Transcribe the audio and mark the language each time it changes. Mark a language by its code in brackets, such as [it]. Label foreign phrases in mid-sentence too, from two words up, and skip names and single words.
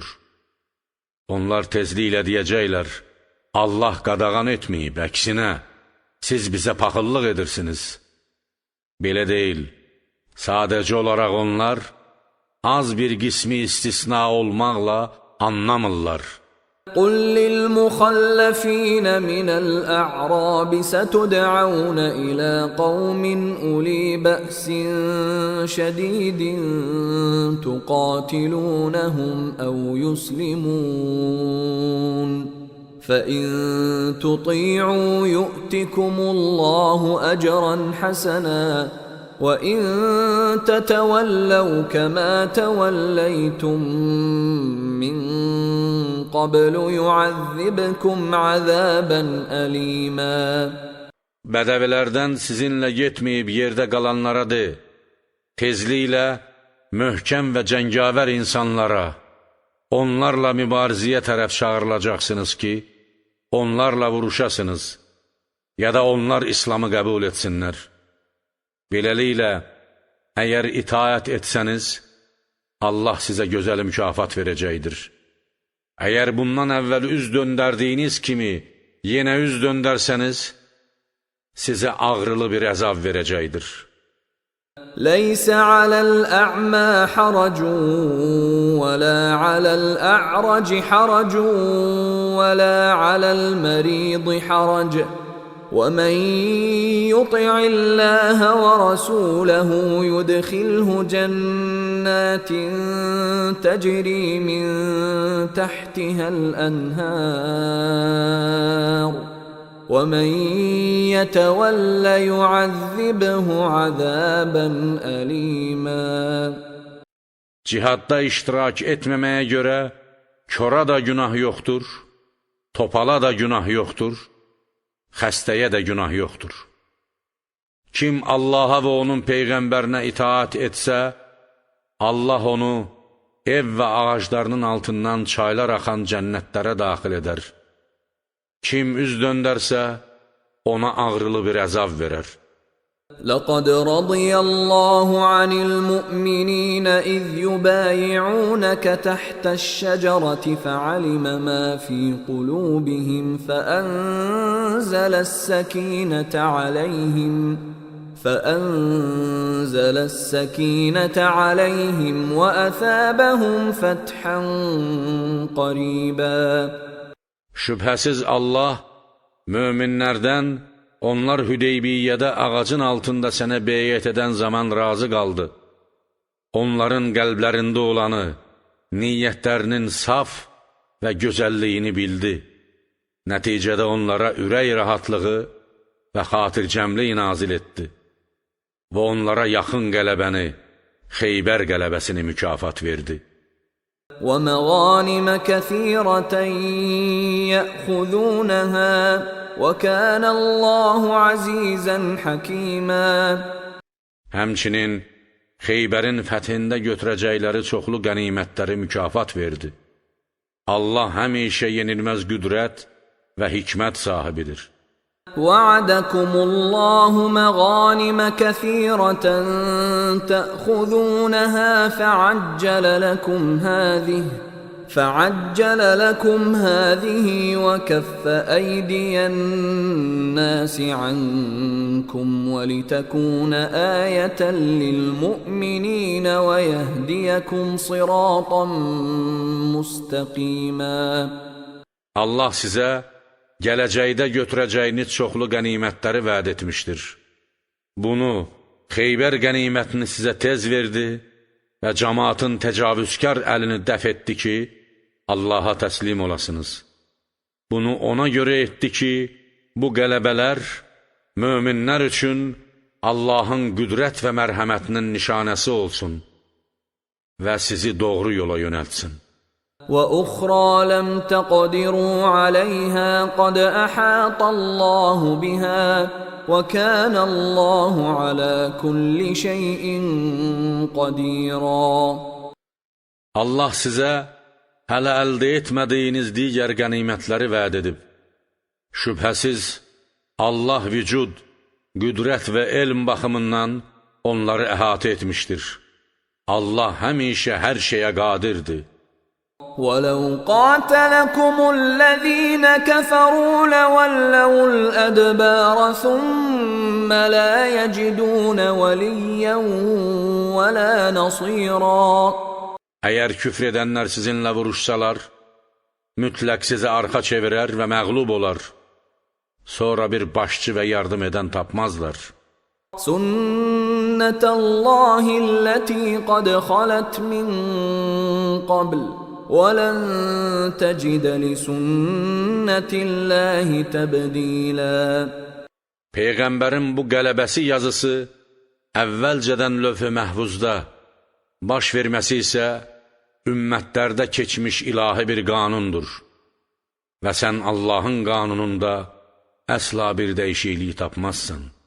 [az] Onlar tezliklə deyəcəklər, Allah qadağan etməyib, əksinə, siz bizə paxıllıq edirsiniz. Belə deyil. Sadəcə olaraq onlar az bir qismi istisna olmaqla anlamırlar. [ar] قل للمخلفين من الأعراب ستدعون إلى قوم أولي بأس شديد تقاتلونهم أو يسلمون فإن تطيعوا يؤتكم الله أجرا حسنا وَإِن تَتَوَلَّوْا كَمَا تَوَلَّيْتُم مِّن قَبْلُ يُعَذِّبْكُمْ عَذَابًا أَلِيمًا. [az] Bədəvilərdən sizinlə getməyib yerdə qalanlara de, tezliklə möhkəm və cəngavər insanlara, onlarla mübarizəyə tərəf çağırılacaqsınız ki, onlarla vuruşasınız, ya da onlar İslamı qəbul etsinlər. Beləliklə, əgər itaət etsəniz, Allah sizə gözəl mükafat verəcəkdir. Əgər bundan əvvəl üz döndərdiyiniz kimi yenə üz döndərsəniz, sizə ağrılı bir əzab verəcəkdir. [ar] لَيْسَ عَلَى الْأَعْمَى حَرَجٌ وَلَا عَلَى الْأَعْرَجِ حَرَجٌ وَلَا عَلَى الْمَرِيضِ حَرَجٌ وَمَنْ يُطِعِ اللَّهَ وَرَسُولَهُ يُدْخِلْهُ جَنَّاتٍ تَجْرِي مِنْ تَحْتِهَا الْأَنْهَارُ وَمَنْ يَتَوَلَّ يُعَذِّبْهُ عَذَابًا أَلِيمًا. [az] Cihadda iştirak etməməyə görə kora da günah yoxdur, topala da günah yoxdur, xəstəyə də günah yoxdur. Kim Allaha və onun Peyğəmbərinə itaat etsə, Allah onu ev və ağaclarının altından çaylar axan cənnətlərə daxil edər. Kim üz döndərsə, ona ağrılı bir əzab verər. [ar] لَقَدْ رَضِيَ اللَّهُ عَنِ الْمُؤْمِنِينَ إِذْ يُبَايِعُونَكَ تَحْتَ الشَّجَرَةِ فَعَلِمَ مَا فِي قُلُوبِهِمْ فَأَنزَلَ السَّكِينَةَ عَلَيْهِمْ وَأَثَابَهُمْ فَتْحًا قَرِيبًا. [az] Şübhəsiz Allah möminlərdən onlar Hüdeybiyyədə ağacın altında sənə beyət edən zaman razı qaldı. Onların qəlblərində olanı, niyyətlərinin saf və gözəlliyini bildi. Nəticədə onlara ürək rahatlığı və xatircəmlik nazil etdi və onlara yaxın qələbəni, Xeybər qələbəsini mükafat verdi. [ar] ومغانم كثيرة يأخذونها وكان الله عزيزا حكيما. [az] Həmçinin Xeybərin fəthində götürəcəkləri çoxlu qənimətləri mükafat verdi. Allah həmişə yenilməz qüdrət və hikmət sahibidir. [ar] وعدكم الله مغانم كثيرة تأخذونها فعجل لكم هذه وكف أيدي الناس عنكم ولتكون آية للمؤمنين ويهديكم صراطا مستقيما. [az] Allah sizə gələcəkdə götürəcəyiniz çoxlu qənimətləri vəd etmişdir. Bunu, Xeybər qənimətini sizə tez verdi və cəmaatın təcavüzkar əlini dəf etdi ki, Allaha təslim olasınız. Bunu ona görə etdi ki, bu qələbələr möminlər üçün Allahın qüdrət və mərhəmətinin nişanəsi olsun və sizi doğru yola yönəltsin. [ar] وأخرى لم تقدروا عليها قد أحاط الله بها وكان الله على كل شيء قديرا. [az] Allah sizə hələ əldə etmədiyiniz digər qənimətləri vəd edib. Şübhəsiz, Allah vücud, qüdrət və elm baxımından onları əhatə etmişdir. Allah həmişə hər şeyə qadirdir. [ar] وَلَوْ قَاتَلَكُمُ الَّذِينَ كَفَرُوا لَوَلَّوُا الْأَدْبَارَ ثُمَّ لَا يَجِدُونَ وَلِيًّا وَلَا نَصِيرًا. [az] Əgər küfr edənlər sizinlə vuruşsalar, mütləq sizə arxa çevirər və məğlub olar. Sonra bir başçı və yardım edən tapmazlar. [ar] سُنَّةَ اللَّهِ الَّتِي قَدْ خَلَتْ مِنْ قَبْلُ وَلَنْ تَجِدَ لِسُنَّةِ اللَّهِ تَبْدِيلًا. [az] Peyğəmbərin bu qələbəsi yazısı əvvəlcədən lövh-i məhvuzda, baş verməsi isə ümmətlərdə keçmiş ilahi bir qanundur və sən Allahın qanununda əsla bir dəyişiklik tapmazsan.